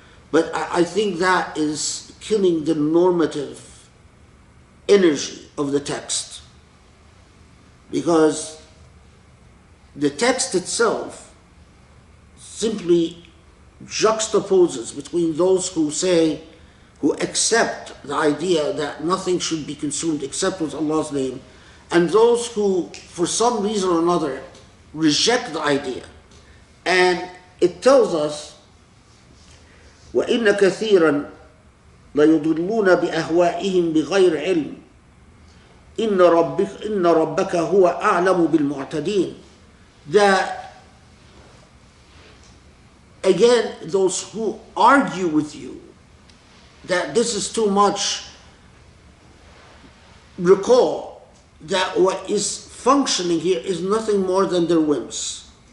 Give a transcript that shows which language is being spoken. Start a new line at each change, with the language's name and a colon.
English: But I think that is killing the normative energy of the text, because the text itself simply juxtaposes between those who accept the idea that nothing should be consumed except with Allah's name, and those who, for some reason or another, reject the idea. And it tells us,
Arabic: وَإِنَّ كَثِيرًا لَيُضِلُّونَ بِأَهْوَائِهِمْ بِغَيْرِ عِلْمٍ إِنَّ رَبَّكَ هُوَ أَعْلَمُ بِالْمُعْتَدِينَ.
English: That, again, those who argue with you that this is too much, recall that what is functioning here is nothing more than their whims.